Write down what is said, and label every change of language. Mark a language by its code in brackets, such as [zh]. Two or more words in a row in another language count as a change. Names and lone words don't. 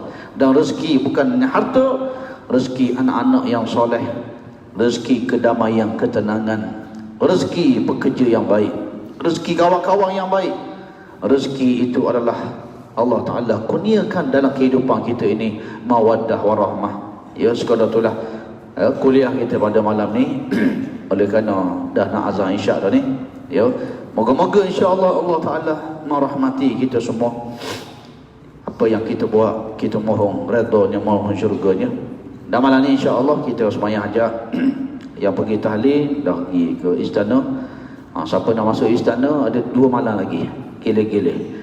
[ms] Dan rezeki bukan hanya harta, rezeki anak-anak yang soleh, rezeki kedamaian, ketenangan, rezeki pekerja yang baik, rezeki kawan-kawan yang baik. Rezeki itu adalah [ar] الله تعالى [ms] kurniakan dalam kehidupan kita ini [ar] مودة ورحمة. [ms] Ya, sekadar itulah kuliah kita pada malam ni. Oleh kerana dah nak azan isyak dah ni. Ya, moga-moga [ar] إن شاء الله الله تعالى [ms] merahmati kita semua. Apa yang kita buat, kita mohon redanya, mohon syurganya. Dan malam ni [ar] إن شاء الله [ms] kita semayang hajat. Yang pergi tahlil dah pergi ke istana. Siapa nak masuk istana, ada 2 malam lagi. Gile-gile.